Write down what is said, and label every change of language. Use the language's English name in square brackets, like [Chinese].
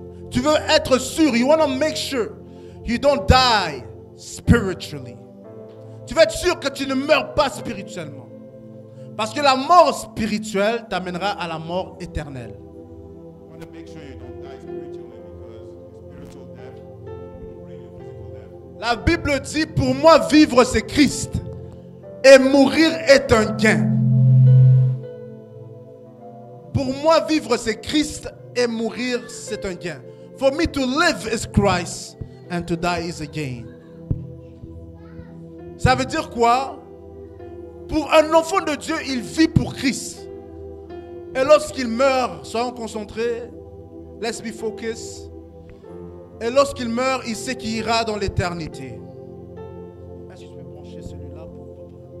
[French] Tu veux être sûr, [English] you want to make sure you don't die spiritually. [French] Tu veux être sûr que tu ne meurs pas spirituellement. Parce que la mort spirituelle t'amènera à la mort éternelle. [English] want to make sure you don't die spiritually because spiritual death will bring you physical death. [French] La Bible dit, pour moi, vivre c'est Christ et mourir est un gain. Pour moi, vivre c'est Christ et mourir c'est un gain. For me to live is Christ and to die is a gain. Ça veut dire quoi? Pour un enfant de Dieu, il vit pour Christ. Et lorsqu'il meurt, soyons concentrés, [English] let's be focused. [French] Et lorsqu'il meurt, il sait qu'il ira dans l'éternité. Est-ce que je peux brancher celui-là pour...